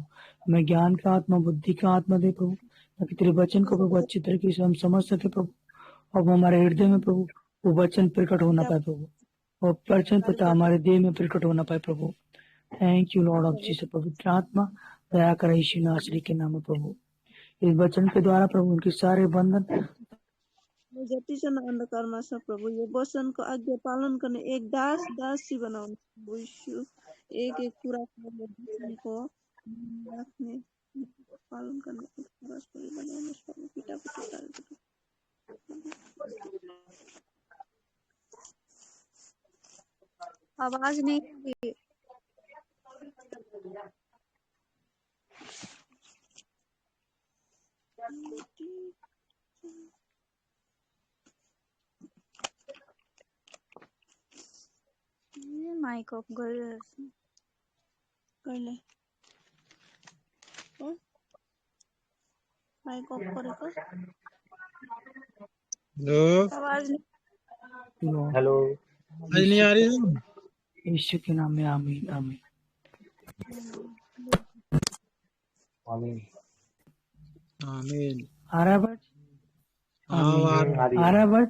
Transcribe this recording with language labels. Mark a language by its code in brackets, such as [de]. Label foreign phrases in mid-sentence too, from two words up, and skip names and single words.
[hi] हमें ज्ञान का आत्मा, बुद्धि का आत्मा दे प्रभु, ताकि तेरे वचन को प्रभु अच्छी तरीके से हम समझ सके प्रभु। अब हमारे हृदय में प्रभु वो वचन प्रकट होना पाए प्रभु, और वचन पिता हमारे देह में प्रकट होना पाए प्रभु। [en] Thank you Lord of Jesus. [hi] पवित्र आत्मा दया कर यीशु नासरी के नाम में प्रभु, इस वचन के द्वारा प्रभु उनके सारे बंधन [ne] जतिजना अंधकारमा छ प्रभु, यो वचनको आज्ञा पालन गर्ने एक दास दासी बनाउनु प्रभु यीशु। एक एक कुराको वचनको राख्ने पालन गर्ने एक परस्परी बनाउनु प्रभु, पिता पुत्र [hi] आवाज नहीं आ रही। [en] mic off [ne] गरिरहेको कहिले [en] mic off [ne] गरेको [hi] हेलो, आवाज नहीं। हेलो। आज नहीं आ रही हूँ। यीशु के नाम में आमीन आमीन आमीन। आमीन। आ रहा है बस, आमीन। आ रही आ है। रहा है बस।